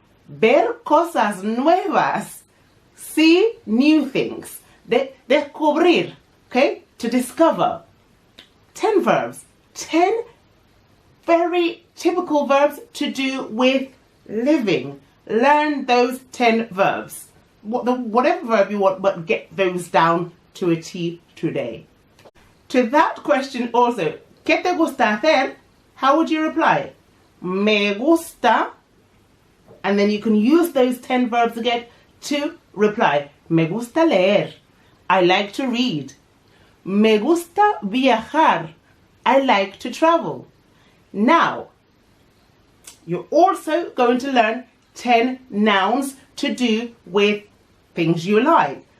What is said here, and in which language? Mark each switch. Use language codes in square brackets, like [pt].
[es] ver cosas nuevas, [en] see new things, [es] descubrir, [en] okay, to discover. 10 verbs, 10 very typical verbs to do with living. Learn those 10 verbs. Whatever verb you want, but get those down to a T today. To that question also, [es] ¿qué te gusta hacer? [en] How would you reply? [es] Me gusta, [en] and then you can use those 10 verbs again to reply. [es] Me gusta leer. [en] I like to read. [es] Me gusta viajar. [en] I like to travel. Now, you're also going to learn 10 nouns to do with things you like.